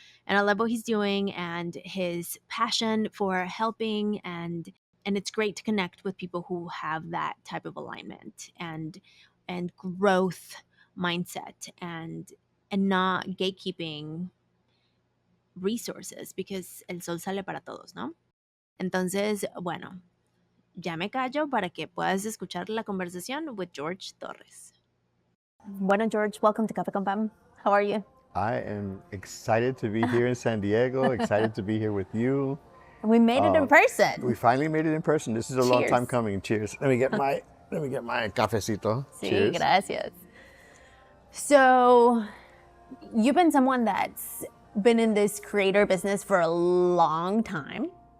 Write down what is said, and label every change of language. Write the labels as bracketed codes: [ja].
[en] And I love what he's doing and his passion for helping, and it's great to connect with people who have that type of alignment and growth mindset and not gatekeeping resources, because [es] el sol sale para todos, ¿no? Entonces, bueno, ya me callo para que puedas escuchar la conversación [en] with George Torres. [es] Bueno, [en] George, welcome to Café con Pam. How are you? I am excited to be here in San Diego, excited to be here with you. We made it in person. We finally made it in person. This is a long time coming. Cheers. Let me get my cafecito. [es] Sí, [en] Cheers. [es] gracias. [en] So, you've been someone that's been in this creator business for a long time.